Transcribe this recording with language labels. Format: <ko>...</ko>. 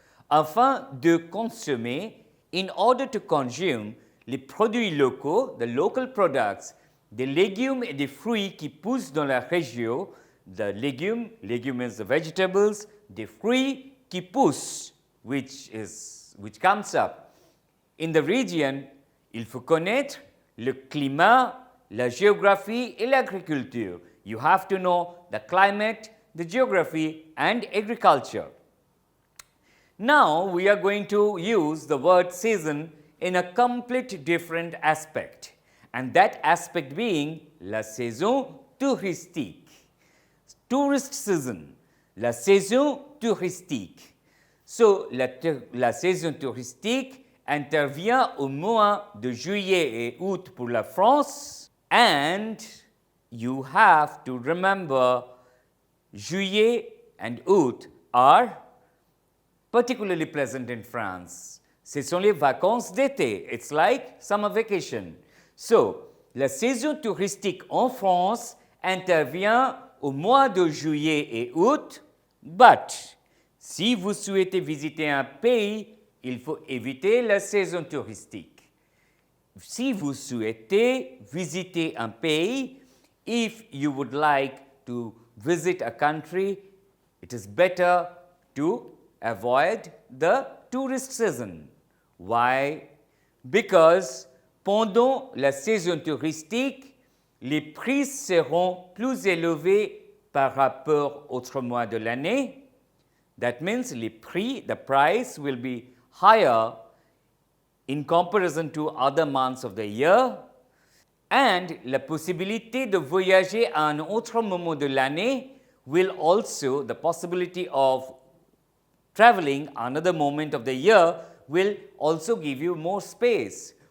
<fr>Afin de consommer,</fr> <en>in order to consume,</en> <fr>les produits locaux,</fr> <en>the local products,</en> <fr>des légumes et des fruits qui poussent dans la région,</fr> <en>the legume is the vegetables,</en> <fr>des fruits qui poussent,</fr> <en>which comes up. In the region,</en> <fr>il faut connaître le climat, la géographie et l'agriculture.</fr> <en>You have to know the climate, the geography and agriculture. Now, we are going to use the word season in a complete different aspect, and that aspect being</en> <fr>la saison touristique.</fr> <en>Tourist season,</en> <fr>la saison touristique. So, la saison touristique intervient au mois de juillet et août pour la France,</fr> <en>and you have to remember juillet and août are particularly pleasant in France.</en> <fr>Ce sont les vacances d'été.</fr> <en>It's like summer vacation.</en> <fr>So, la saison touristique en France intervient au mois de juillet et août, but si vous souhaitez visiter un pays, il faut éviter la saison touristique. Si vous souhaitez visiter un pays,</fr> <en>if you would like to visit a country, it is better to avoid the tourist season. Why?</en> <fr>Because pendant la saison touristique, les prix seront plus élevés par rapport aux autres mois de l'année.</fr> <en>That means the price will be higher in comparison to other months of the year. And</en> <fr>la possibilité de voyager à un autre moment de l'année</fr> <en>will also, the possibility of traveling another moment of the year will also give you more space.</en>